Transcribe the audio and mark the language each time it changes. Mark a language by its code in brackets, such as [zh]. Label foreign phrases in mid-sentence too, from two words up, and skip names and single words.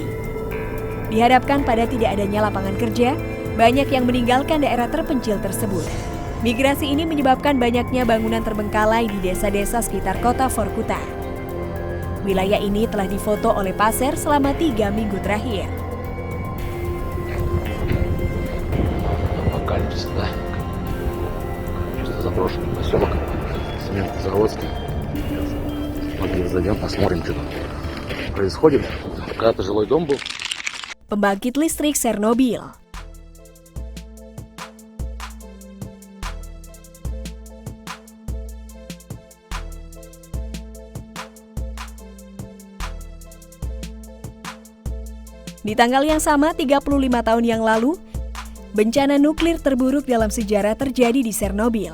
[id] Dihadapkan pada tidak adanya lapangan kerja, banyak yang meninggalkan daerah terpencil tersebut. Migrasi ini menyebabkan banyaknya bangunan terbengkalai di desa-desa sekitar kota Vorkuta. Wilayah ini telah difoto oleh Passer selama 3 minggu terakhir. [ru] Апокалипсис, да? Что заброшенный поселок Заводский. Пойдем зайдем, посмотрим, что тут происходит. Когда-то жилой дом был. [id] Pembangkit listrik Chernobyl. Di tanggal yang sama, 35 tahun yang lalu, bencana nuklir terburuk dalam sejarah terjadi di Chernobyl.